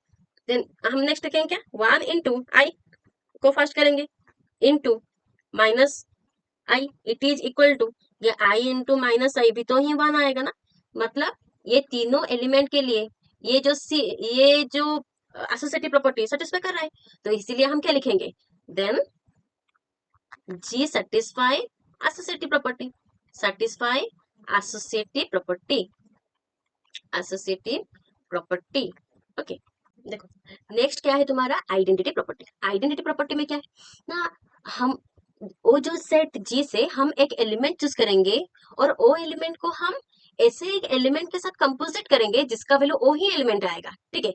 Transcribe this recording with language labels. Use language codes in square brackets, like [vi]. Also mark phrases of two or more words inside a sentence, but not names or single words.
[hi] देन हम नेक्स्ट कहेंगे क्या [en] 1 into i [hi] को फर्स्ट करेंगे [en] into minus i, it is equal to [hi] ये [en] i into minus i [hi] भी तो ही 1 आएगा ना। मतलब ये तीनों एलिमेंट के लिए ये जो [en] associative property satisfy [hi] कर रहा है, तो इसीलिए हम क्या लिखेंगे, [en] then G satisfy associative property, satisfy associative property. [hi] ओके, देखो नेक्स्ट क्या है तुम्हारा [en] identity property. identity property [hi] में क्या है ना, हम वो जो [en] set G [hi] से हम एक [en] element choose [hi] करेंगे और वो एलिमेंट को हम ऐसे एक एलिमेंट के साथ कंपोजिट करेंगे जिसका वैल्यू वो ही एलिमेंट आएगा, ठीक है।